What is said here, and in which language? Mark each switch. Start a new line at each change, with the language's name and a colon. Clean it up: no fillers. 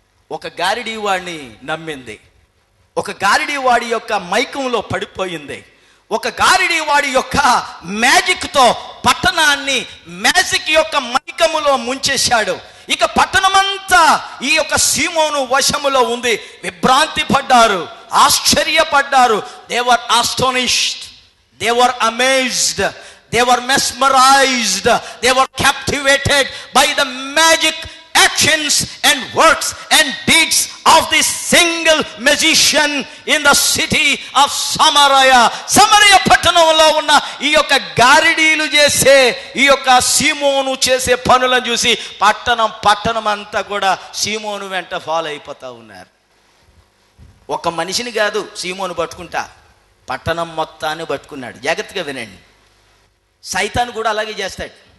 Telugu: ఒక గారిడీ వాడిని నమ్మింది, ఒక గారిడీ వాడి యొక్క మైకంలో పడిపోయింది, ఒక గారిడీ వాడి యొక్క మ్యాజిక్తో పట్టణాన్ని మ్యాజిక్ యొక్క మైకములో ముంచేశాడు. ఇక పట్టణమంతా ఈ యొక్క సీమోను వశములో ఉంది. విభ్రాంతి పడ్డారు, ఆశ్చర్యపడ్డారు.
English: they were astonished, they were amazed, they were mesmerized, they were captivated by the magic actions and works and deeds of this single magician in the city of Samaria.
Telugu: Samaria పట్టణంలో ఉన్న ఈ యొక్క గారిడీలు చేసే ఈ యొక్క సీమోను చేసే పనులను చూసి పట్టణం అంతా కూడా సీమోను వెంట ఫాలో అయిపోతా ఉన్నారు. ఒక మనిషిని కాదు సీమోను పట్టుకుంటా, పట్టణం మొత్తాన్ని పట్టుకున్నాడు. జాగ్రత్తగా వినండి, సైతాను కూడా అలాగే చేస్తాడు.